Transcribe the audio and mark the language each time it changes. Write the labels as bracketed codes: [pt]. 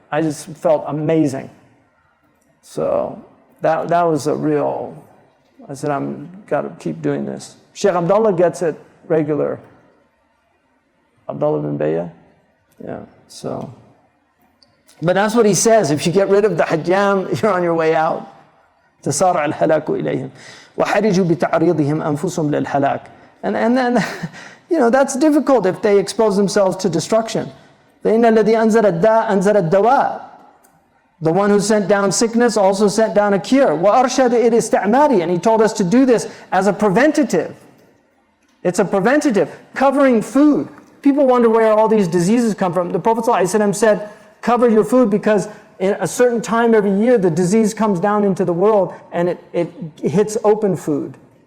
[en] I just felt amazing. So that was a real. I said, got to keep doing this. Sheikh Abdullah gets it regular. Abdullah bin Bayya? Yeah, so. But that's what he says. If you get rid of the hajjam, you're on your way out. [ar] تسارع الهلاك إليهم وحرجوا بتعريضهم أنفسهم للهلاك. [en] And then, that's difficult if they expose themselves to destruction. [ar] فإن الذي أنزل الداء أنزل الدواء. [en] The one who sent down sickness also sent down a cure. [ar] وأرشد إلى استعماري. [en] And he told us to do this as a preventative. It's a preventative. Covering food. People wonder where all these diseases come from. The Prophet ﷺ said, cover your food because in a certain time every year the disease comes down into the world and it hits open food.